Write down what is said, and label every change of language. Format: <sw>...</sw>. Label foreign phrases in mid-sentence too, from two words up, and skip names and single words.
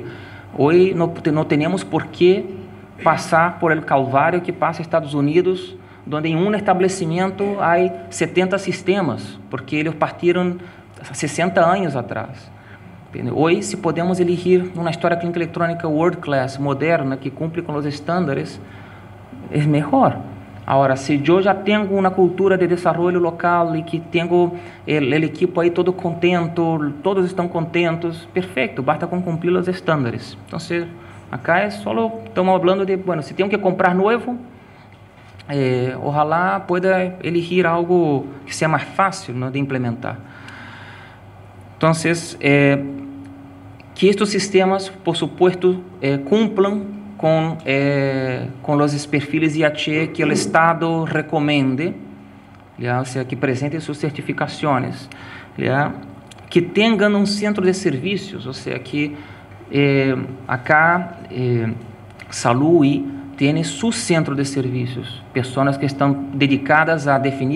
<pt>Hoje não temos por que passar</pt> <es>por el calvário</es> <pt>que passa Estados Unidos, onde em um estabelecimento há 70 sistemas, porque eles partiram 60 anos atrás. Hoje, se podemos elegir uma história clínica eletrônica world class, moderna, que cumpre com os estándares, é melhor. Agora, se eu já tenho uma cultura de desenvolvimento local e que tenho o equipo aí todo contento, todos estão contentos, perfeito, basta com cumprir os estándares. Então, acá é só estamos falando de, bueno, se tenho que comprar novo,</pt> <es>ojalá pueda elegir algo que seja mais fácil, ¿no?, de implementar.</es> <pt>Então, que estes sistemas,</pt> <es>por supuesto,</es> <pt>cumplam com os perfis IATE que o Estado recomende, ou seja, que apresentem suas certificações, que tenham um centro de serviços, ou seja, que acá Saúde tem seu centro de serviços, pessoas que estão dedicadas a definir</pt>